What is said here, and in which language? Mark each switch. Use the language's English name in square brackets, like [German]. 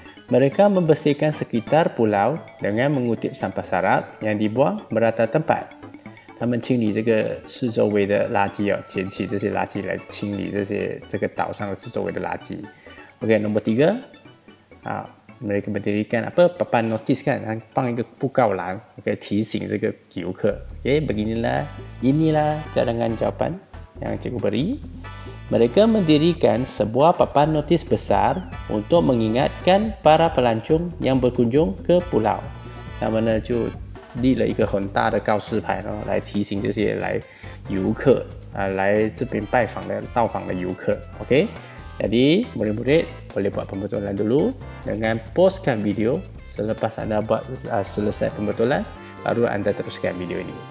[Malay] Mereka membersihkan sekitar pulau dengan mengutip sampah sarap yang dibuang merata tempat. [Chinese] 他们清理这个四周围的垃圾哦，捡起这些垃圾来清理这个岛上的四周围的垃圾。 [Malay] OK， nombor 3， mereka mendirikan apa papan notis kan, [Chinese] 放一个布告栏 [Malay] ，OK， [Chinese] 提醒这个游客。 [Malay] OK， inilah cadangan jawapan yang cikgu beri. Mereka mendirikan sebuah papan notis besar untuk mengingatkan para pelancong yang berkunjung ke pulau. [Chinese] 他们呢就立了一个很大的告示牌呢，来提醒这些来游客来这边到访的游客。 [Malay] OK。Jadi murid-murid boleh buat pembetulan dulu dengan postkan video. Selepas Anda buat selesai pembetulan, baru Anda teruskan video ini.